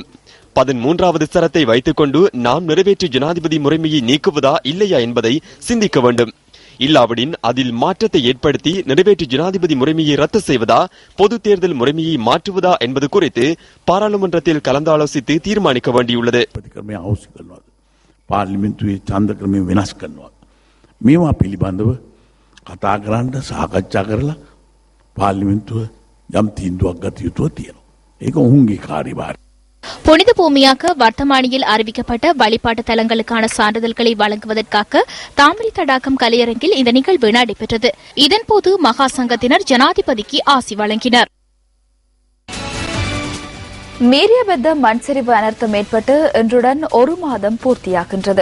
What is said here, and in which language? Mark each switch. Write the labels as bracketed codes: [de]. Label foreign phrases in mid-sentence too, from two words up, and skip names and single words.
[ta] 13வது சரத்தை வைத்துக் கொண்டு நாம் நிறைவேற்று ஜனாதிபதி முறைமையை நீக்குவதா இல்லையா என்பதை சிந்திக்க வேண்டும். இல்லாவிடின் அதில் மாற்றத்தை ஏற்படுத்தி நிறைவேற்று ஜனாதிபதி முறைமையை ரத்து செய்வதா, பொது தேர்தல் முறைமையை மாற்றுவதா என்பது குறித்து பாராளுமன்றத்தில் கலந்தாலோசித்து தீர்மானிக்க வேண்டியுள்ளது. [si] මේවා පිළිබඳව කතා කරන්න සාකච්ඡා කරලා පාර්ලිමේන්තුව යම් තීන්දුවක් ගත යුතුව තියෙනවා. ඒක ඔවුන්ගේ කාර්යභාරය. [ta] புனித பூமியாக வர்த்தமானியில் அறிவிக்கப்பட்ட வழிபாட்டு தலங்களுக்கான சான்றிதழ்களை வழங்குவதற்காக தாமரை தடாகம் கலையரங்கில் இந்த நிகழ்வு நடைபெற்றது. இதன்போது மகா சங்கத்தினர் ஜனாதிபதிக்கு ஆசி வழங்கினர். மீரியபெத்த மண் சரிவு அனர்த்தம் ஏற்பட்டு இன்றுடன் ஒரு மாதம் பூர்த்தியாகின்றது.